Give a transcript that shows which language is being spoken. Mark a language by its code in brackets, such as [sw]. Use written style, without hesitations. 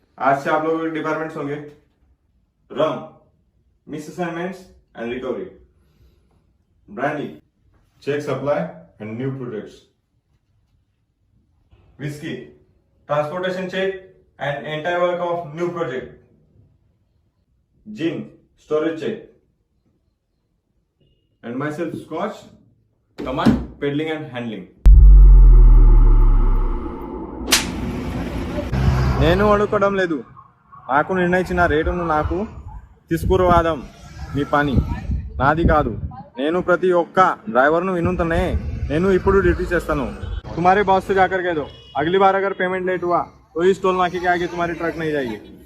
[en] आज से आप लोगों के डिपार्टमेंट्स होंगे rum, miss assignments and recovery, brandy, check supply and new projects, whisky, transportation check and entire work of new project, gin, storage check, and myself Scotch, command, peddling and handling. [te] నేను అడుకోవడం లేదు, నాకు నిర్ణయించిన రేటును నాకు తీసుకురావడం మీ పని, నాది కాదు। నేను ప్రతి ఒక్క డ్రైవర్ను వినుతనే నేను ఇప్పుడు ड्यूटी చేస్తాను। [hi] तुम्हारे बॉस से जाकर कह दो, अगली बार अगर पेमेंट लेट हुआ तो इस टोल नाके के आगे तुम्हारी ट्रक नहीं जाएगी।